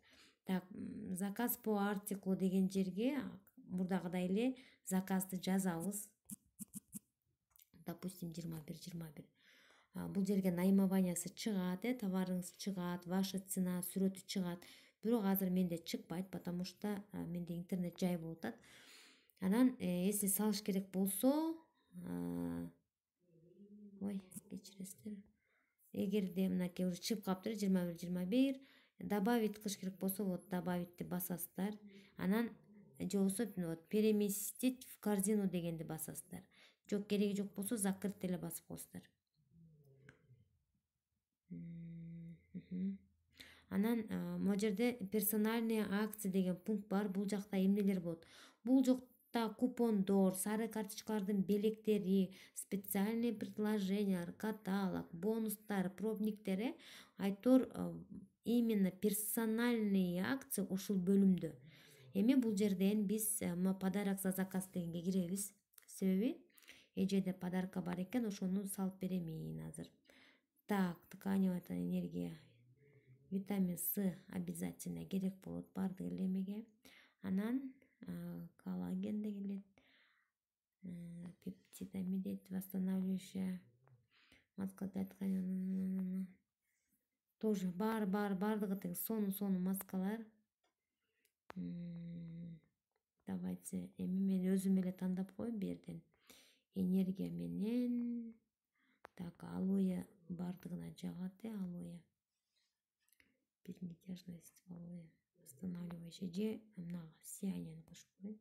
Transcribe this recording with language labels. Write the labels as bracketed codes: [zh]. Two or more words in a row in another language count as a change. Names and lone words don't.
[ky] Так, [ru] заказ по артиклу [ky] деген жерге мурдагыдай эле заказды жазабыз. Допустим, 21. Бул жерге наименованиясы чыгат, товарыңыз чыгат, [ru] ваша цена, [ky] сүрөтү чыгат. Бирок азыр менде чыкпайт, [ru] потому что [ky] менде интернет жай болуп атат. Анан если салыш керек болсо, ой, кечиресиздер. Эгерде мынакей уже чыгып калыптыр, 21, добавить кылыш керек болсо, вот добавитти басасыздар. Анан же болбосо [ru] вот переместить в корзину [ky] дегенди басасыздар. Жок, кереги жок болсо закрыть эле басып коесуздар. Анан могу жерде [ru] персональные акции [ky] деген пункт бар. Бул жакта эмнелер болот? Бул жакта купондор, сары карточкалардын белектери, [ru] специальные предложения, [ky] каталог, бонустар, пробниктер, айтор [ru] именно персональные акции [ky] ушул бөлүмдө. Эми бул жерден биз [ru] подарок за заказ [ky] дегенге киребиз. Себеби эжеде подарка бар экен, ошону салып беремин азыр. [ru] Так, тканевая энергия, витамин С обязательно [ky] керек болот баардык эле эмеге. Анан коллаген да келет, пептидамид, [ru] восстанавливающая маска для ткани. [ky] Тоже баардыгы тең сонун маскалар. Давайте эми мен өзүм эле тандап коеюн бу жерден. Энергия менен, так, алоэ баардыгына жагат, алоэ. Безмятежность, алоэ, восстанавливающий же мына сиянияны кошуп коеюн.